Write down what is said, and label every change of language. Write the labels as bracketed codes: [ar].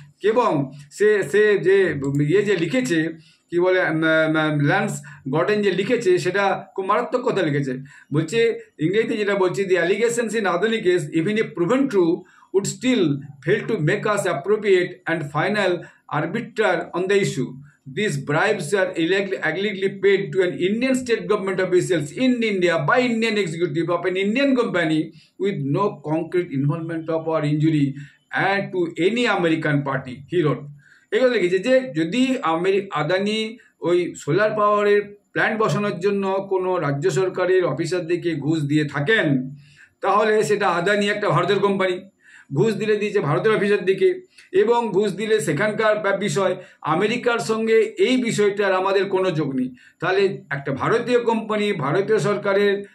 [bn] এবং সে যে যে লিখেছে, কি বলে ল্যান্স গর্ডন যে লিখেছে, সেটা খুব মারাত্মক কথা লিখেছে। বলছে ইংরেজিতে যেটা বলছে, [en] The allegations in Adani case even if proven true would still fail to make us appropriate and final arbiter on the issue. These bribes are illegally paid to an Indian state government officials in India by Indian executive of an Indian company with no concrete involvement of or injury and to any American party, he wrote. [bn] এগুলো লিখেছে যে যদি আদানি ওই solar পাওয়ারের plant বসানোর জন্য কোনো রাজ্য সরকারের অফিসারদেরকে ঘুষ দিয়ে থাকেন, তাহলে সেটা আদানি একটা ভারতের কোম্পানি, ঘুষ দিয়েছে ভারতের অফিসারদেরকে, এবং ঘুষ দিলে সেখানকার বিষয়, আমেরিকার সঙ্গে এই বিষয়টার আমাদের কোনো যোগ নেই। তাহলে একটা ভারতীয় কোম্পানি ভারতীয় সরকারের